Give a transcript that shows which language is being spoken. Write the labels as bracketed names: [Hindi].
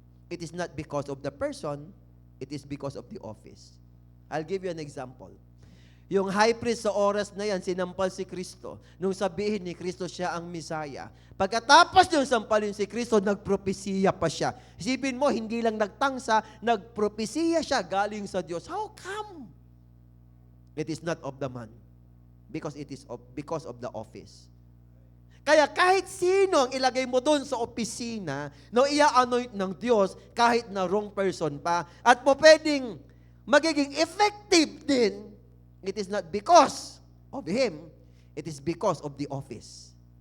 [English] It is not because of the person, it is because of the office. I'll give you an example. [Filipino] Yung high priest sa oras na yan, sinampal si Kristo. Nung sabihin ni Kristo siya ang Misaya. Pagkatapos yung sampalin si Kristo, nagpropesiya pa siya. Isipin mo, hindi lang nagtangsa, nagpropesiya siya galing sa Diyos. [English] How come? It is not of the man. Because it is because of the office. [Filipino] Kaya kahit sino ang ilagay mo doon sa opisina, no, ia-anoint ng Diyos kahit na [English] wrong person [Filipino] pa. At po pwedeng magiging effective din, [English] it is not because of him, it is because of the office.